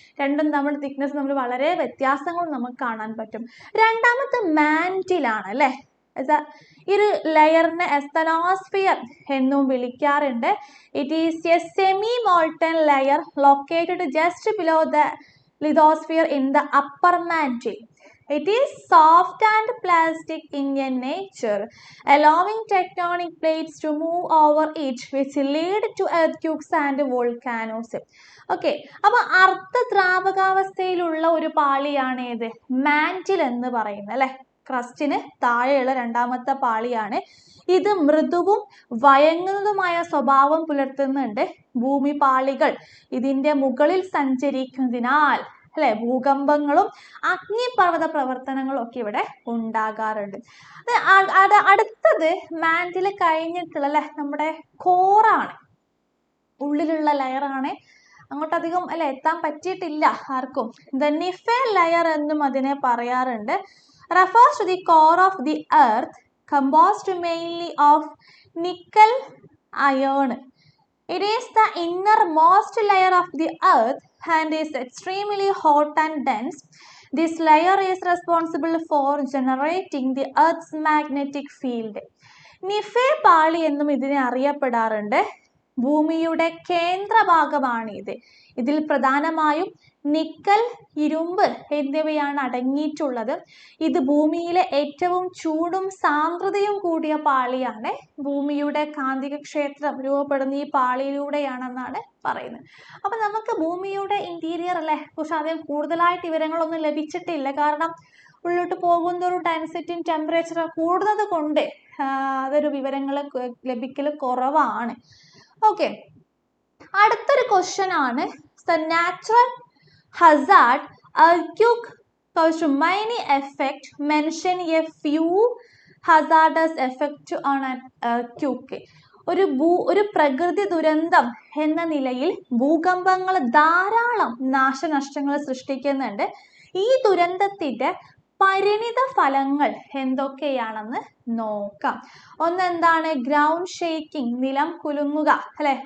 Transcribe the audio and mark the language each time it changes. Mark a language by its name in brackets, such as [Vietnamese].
[Malayalam] രണ്ടും തമ്മിൽ തിക്നെസ് നമ്മൾ വളരെ വ്യത്യാസങ്ങളും നമുക്ക് കാണാൻ പറ്റും. രണ്ടാമത്തെ മാന്റിലാണ് അല്ലേ. ഈ ഒരു ലെയറിനെ എസ്തനോസ്ഫിയർ എന്നും വിളിക്കാറുണ്ട്. [English] It is a semi molten layer located just below the lithosphere in the upper mantle. It is soft and plastic in nature, allowing tectonic plates to move over it, which lead to earthquakes and volcanoes. [Malayalam] Okay, അപ്പോൾ അർദ്ധദ്രാവകാവസ്ഥയിലുള്ള ഒരു പാളിയാണ് ഏത്, mantle എന്ന് പറയുന്നത് അല്ലെ. ക്രസ്റ്റിന് താഴെയുള്ള രണ്ടാമത്തെ പാളിയാണ് ഇത്. മൃദുവും വയങ്ങുന്നതുമായ സ്വഭാവം പുലർത്തുന്നുണ്ട്. ഭൂമി പാളികൾ ഇതിന്റെ മുകളിൽ സഞ്ചരിക്കുന്നതിനാൽ അല്ലെ ഭൂകമ്പങ്ങളും അഗ്നിപർവ്വത പ്രവർത്തനങ്ങളും ഒക്കെ ഇവിടെ ഉണ്ടാകാറുണ്ട്. അടുത്തത് മാന്റിൽ കഴിഞ്ഞിട്ടുള്ള അല്ലെ നമ്മുടെ കോറാണ്, ഉള്ളിലുള്ള ലെയറാണ്. അങ്ങോട്ടധികം അല്ലെ എത്താൻ പറ്റിയിട്ടില്ല ആർക്കും. ദ നിഫെ ലെയർ എന്നും അതിനെ പറയാറുണ്ട്. [English] refers to the core of the earth, composed mainly of nickel iron. It is the innermost layer of the earth and is extremely hot and dense. This layer is responsible for generating the earth's magnetic field. [Malayalam] നിഫെ പാളി എന്നും ഇതിനെ അറിയപ്പെടാറുണ്ട്. ഭൂമിയുടെ കേന്ദ്രഭാഗമാണ് ഇത്. ഇതിൽ പ്രധാനമായും nickel, ഇരുമ്പ് എന്നിവയാണ് അടങ്ങിയിട്ടുള്ളത്. ഇത് ഭൂമിയിലെ ഏറ്റവും ചൂടും സാന്ദ്രതയും കൂടിയ പാളിയാണ്. ഭൂമിയുടെ കാന്തിക ക്ഷേത്രം രൂപപ്പെടുന്ന ഈ പാളിയിലൂടെയാണെന്നാണ് പറയുന്നത്. അപ്പൊ നമുക്ക് ഭൂമിയുടെ ഇന്റീരിയർ അല്ലെ കുറിച്ച് അധികം കൂടുതലായിട്ട് വിവരങ്ങളൊന്നും ലഭിച്ചിട്ടില്ല. കാരണം ഉള്ളോട്ട് പോകുന്നൊരു ഡെൻസിറ്റിയും ടെമ്പറേച്ചറും കൂടുന്നത് കൊണ്ട് അതൊരു വിവരങ്ങൾ ലഭിക്കൽ കുറവാണ്. ഓക്കെ, അടുത്തൊരു ക്വസ്റ്റ്യൻ ആണ്. [English] Natural hazard earthquake caused many effect. Mention a few hazardous effect on an earthquake. [Malayalam] ഒരു പ്രകൃതി ദുരന്തം എന്ന നിലയിൽ ഭൂകമ്പങ്ങൾ ധാരാളം നാശനഷ്ടങ്ങൾ സൃഷ്ടിക്കുന്നുണ്ട്. ഈ ദുരന്തത്തിന്റെ പരിണിത ഫലങ്ങൾ എന്തൊക്കെയാണെന്ന് നോക്കാം. ഒന്നെന്താണ്, ഗ്രൗണ്ട് ഷേക്കിംഗ്, നിലം കുലുങ്ങുക അല്ലെ.